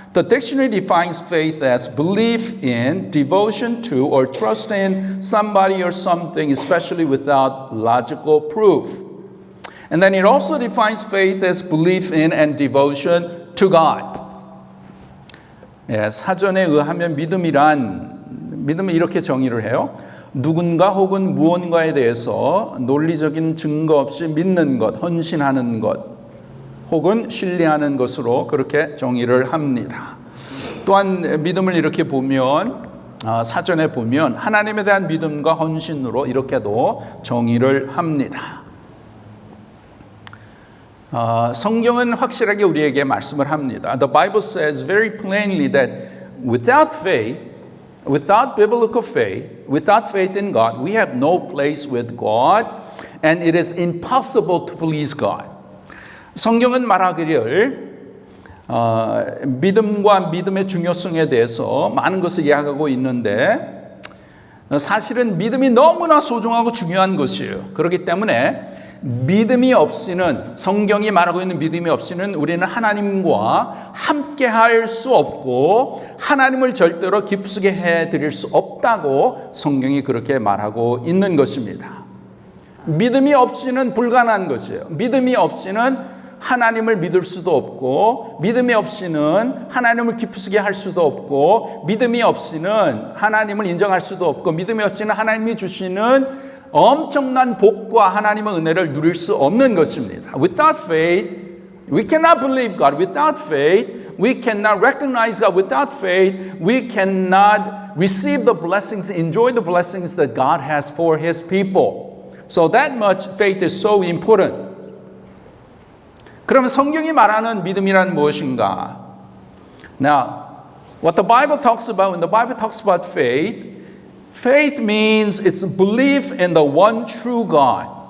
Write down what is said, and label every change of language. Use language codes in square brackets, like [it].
[en] The dictionary defines faith as belief in, devotion to, or trust in somebody or something, especially without logical proof. And then it also defines faith as belief in and devotion to God. [ko] 예, 사전에 의하면 믿음은 이렇게 정의를 해요. 누군가 혹은 무언가에 대해서 논리적인 증거 없이 믿는 것, 헌신하는 것, 혹은 신뢰하는 것으로 그렇게 정의를 합니다. 또한 믿음을 이렇게 보면 사전에 보면 하나님에 대한 믿음과 헌신으로 이렇게도 정의를 합니다. 성경은 확실하게 우리에게 말씀을 합니다. [en] The Bible says very plainly that without faith, without biblical faith, without faith in God, we have no place with God, and it is impossible to please God. [ko] 성경은 말하기를 믿음과 믿음의 중요성에 대해서 많은 것을 이야기하고 있는데 사실은 믿음이 너무나 소중하고 중요한 것이에요. 그렇기 때문에 믿음이 없이는, 성경이 말하고 있는 믿음이 없이는 우리는 하나님과 함께 할 수 없고 하나님을 절대로 기쁘시게 해드릴 수 없다고 성경이 그렇게 말하고 있는 것입니다. 믿음이 없이는 불가능한 것이에요. 믿음이 없이는 하나님을 믿을 수도 없고, 믿음이 없이는 하나님을 기쁘시게 할 수도 없고, 믿음이 없이는 하나님을 인정할 수도 없고, 믿음이 없이는 하나님이 주시는 엄청난 복과 하나님의 은혜를 누릴 수 없는 것입니다. [en] Without faith, we cannot believe God. Without faith, we cannot recognize God. Without faith, we cannot receive the blessings, enjoy the blessings that God has for His people. So that much faith is so important. [ko] 그러면 성경이 말하는 믿음이란 무엇인가? [en] Now, what the Bible talks about, when the Bible talks about faith, faith means it's belief in the one true God.